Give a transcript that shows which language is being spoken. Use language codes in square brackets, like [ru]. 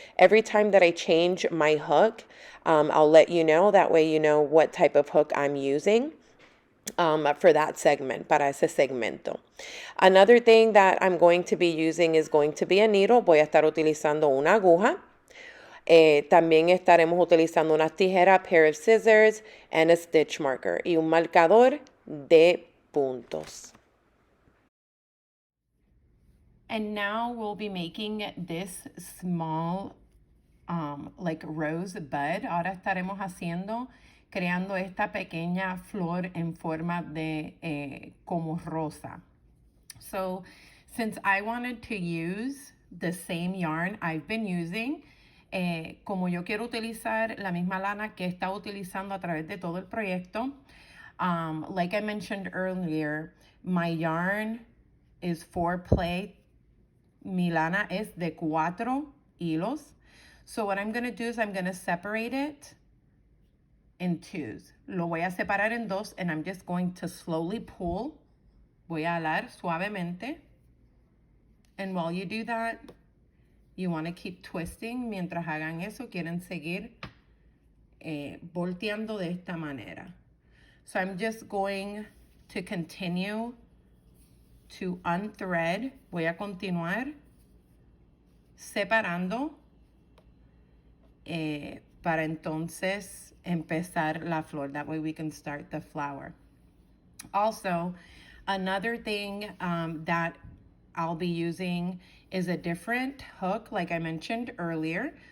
[en] Every time that I change my hook, I'll let you know. That way you know what type of hook I'm using. For that segment, [es] para ese segmento. [en] Another thing that I'm going to be using is going to be a needle. [es] Voy a estar utilizando una aguja. También estaremos utilizando unas tijeras, [en] pair of scissors, and a stitch marker. [es] Y un marcador de puntos. [en] And now we'll be making this small, like rose bud. [es] Ahora estaremos creando esta pequeña flor en forma de como rosa. [en] So since I wanted to use the same yarn I've been using, [es] como yo quiero utilizar la misma lana que he estado utilizando a través de todo el proyecto, [en] like I mentioned earlier, my yarn is 4 play. [es] Mi lana es de 4 hilos. [en] So what I'm going to do is I'm going to separate it in 2s. [es] Lo voy a separar en 2 [en] and I'm just going to slowly pull. [es] Voy a alar suavemente. [en] And while you do that, you want to keep twisting. [es] Mientras hagan eso, quieren seguir volteando de esta manera. [en] So I'm just going to continue to unthread. [es] Voy a continuar separando para entonces empezar la flor. [en] That way we can start the flower. Also, another thing that I'll be using is a different hook, like I mentioned earlier.